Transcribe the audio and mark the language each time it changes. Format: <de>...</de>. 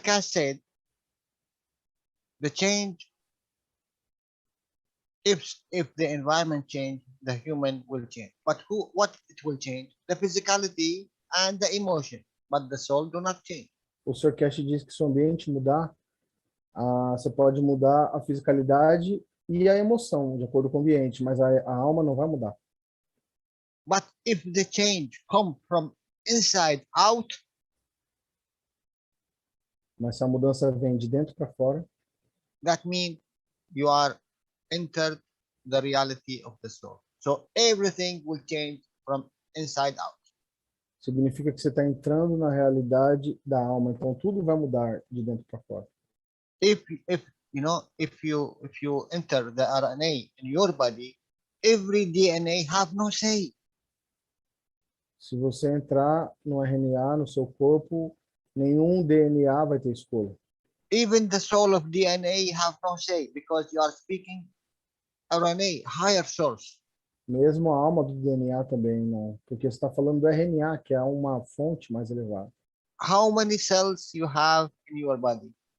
<en>Cash said, the change, if the environment change, the human will change. But what it will change? The physicality and the emotion, but the soul do not change.</en> <pt>O Sr. Cash diz que se o ambiente mudar, você pode mudar a fisicalidade e a emoção, de acordo com o ambiente, mas a alma não vai mudar.</pt> <en>But if the change come from inside out,</en> <pt>Mas se a mudança vem de dentro para fora,</pt> <en>that means you are entered the reality of the soul. So everything will change from inside out.</en> <pt>significa que você está entrando na realidade da alma. Então tudo vai mudar de dentro para fora.</pt> <en>If you enter the RNA in your body, every DNA have no say.</en> <pt>Se você entrar no RNA, no seu corpo, nenhum DNA vai ter escolha.</pt> <en>Even the soul of DNA have no say because you are speaking RNA, higher source.</en> <pt>Mesmo a alma do DNA também não, porque você está falando do RNA, que é uma fonte mais elevada.</pt> <en>How many cells you have in your body?</en>